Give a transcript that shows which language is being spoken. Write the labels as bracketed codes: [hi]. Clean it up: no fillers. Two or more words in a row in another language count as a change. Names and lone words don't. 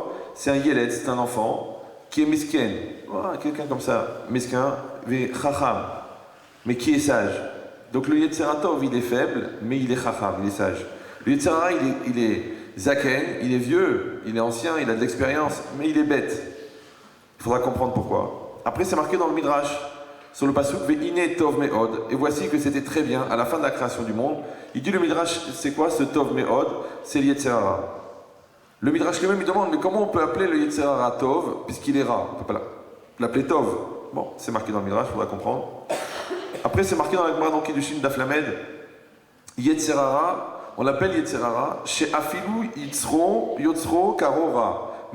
[fr] C'est un Yeled, c'est un enfant qui est misken. Voilà, quelqu'un comme ça, mesquin, chacham, mais qui est sage. Donc le [he] יצר טוב [fr] il est faible, mais il est chacham, il est sage. Le [he] יצר הרע [fr] il est zaken, il est vieux, il est ancien, il a de l'expérience, mais il est bête. Il faudra comprendre pourquoi. Après c'est marqué dans le Midrash, sur le pasuk [he] והנה טוב מאד, [fr] et voici que c'était très bien à la fin de la création du monde. Il dit le Midrash, c'est quoi ce [he] טוב מאד? [fr] C'est le [he] יצר הרע. [fr] Le Midrash lui-même il demande, mais comment on peut appeler le [he] יצר הרע [fr] tov, puisqu'il est rat? On peut pas l'appeler tov. Bon, c'est marqué dans le Midrash, il faudra comprendre. Après c'est marqué dans la Gemara Kiddushin [he] דף ל, יצר הרע, [fr] on l'appelle [he] יצר הרע, שאפילו יוצרו קוראו רע.